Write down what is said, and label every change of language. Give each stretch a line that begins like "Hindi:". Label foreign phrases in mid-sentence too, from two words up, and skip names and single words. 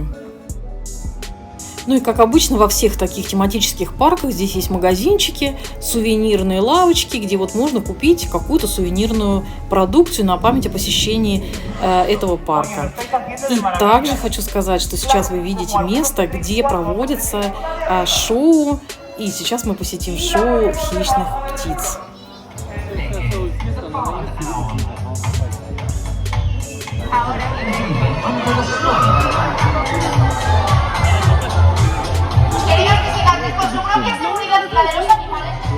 Russian: Ну и как обычно во всех таких тематических парках здесь есть магазинчики, сувенирные лавочки, где вот можно купить какую-то сувенирную продукцию на память о посещении этого парка. И также хочу сказать, что сейчас вы видите место, где проводится шоу, и сейчас мы посетим шоу хищных птиц.
Spanish: Queridos visitantes, por su propia seguridad y la de los animales.